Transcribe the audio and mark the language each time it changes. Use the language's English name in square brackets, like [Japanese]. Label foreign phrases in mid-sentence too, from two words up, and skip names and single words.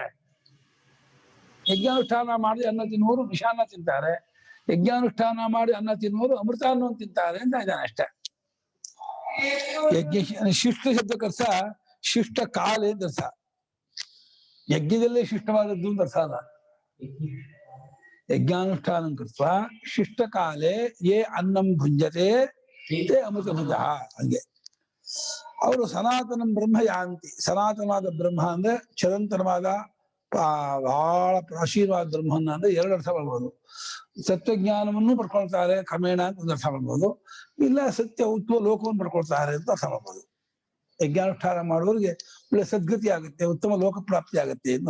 [Kannada] ಯಜ್ಞಾನುಷ್ಠಾನ ಮಾಡಿ ಅನ್ನ ತಿನ್ನುವರು ವಿಷಾನ್ನ ತಿಂತಾರೆ, ಯಜ್ಞಾನುಷ್ಠಾನ ಮಾಡಿ ಅನ್ನ ತಿನ್ನುವರು ಅಮೃತಾನ್ನವನ್ನು ತಿಂತಾರೆ ಅಂತ ಇದ್ದಾನೆ ಅಷ್ಟೇ. ಯಜ್ಞ ಶಿಷ್ಟ ಶಬ್ದಕ್ಕರ್ಥ [Sanskrit] ಶಿಷ್ಟ ಕಾಲೇ [Kannada] ಅಂತ ಅರ್ಥ. ಯಜ್ಞದಲ್ಲೇ ಶಿಷ್ಟವಾದದ್ದು ಅಂತ ಅರ್ಥ ಅಲ್ಲ. [Sanskrit] ಯಜ್ಞಾನುಷ್ಠಾನ ಕೃತ್ವ ಶಿಷ್ಟ ಕಾಲೇ ಯೇ ಅನ್ನಂ ಭುಂಜತೆ ತೇ ಅಮೃತ ಭುಜ. [Kannada] ಹಂಗೆ ಅವರು [Sanskrit] ಸನಾತನಂ ಬ್ರಹ್ಮ ಯಾಂತಿ. [Kannada] ಸನಾತನವಾದ ಬ್ರಹ್ಮ ಅಂದ್ರೆ ಚಿರಂತನವಾದ ಬಹಳ ಪ್ರಾಚೀನವಾದ ಬ್ರಹ್ಮನ್ನ ಅಂದ್ರೆ ಎರಡು ಅರ್ಥ ಮಾಡ್ಬೋದು. ಸತ್ವಜ್ಞಾನವನ್ನು ಪಡ್ಕೊಳ್ತಾರೆ ಕ್ರಮೇಣ ಅಂತ ಒಂದು ಅರ್ಥ ಮಾಡ್ಬೋದು, ಇಲ್ಲ ಸತ್ಯ ಉತ್ತಮ ಲೋಕವನ್ನು ಪಡ್ಕೊಳ್ತಾರೆ ಅಂತ ಅರ್ಥ ಮಾಡ್ಬೋದು. ಯಜ್ಞಾನುಷ್ಠಾನ ಮಾಡುವವರಿಗೆ ಒಳ್ಳೆ ಸದ್ಗತಿ ಆಗುತ್ತೆ, ಉತ್ತಮ ಲೋಕ ಪ್ರಾಪ್ತಿ ಆಗುತ್ತೆ ಅಂತ.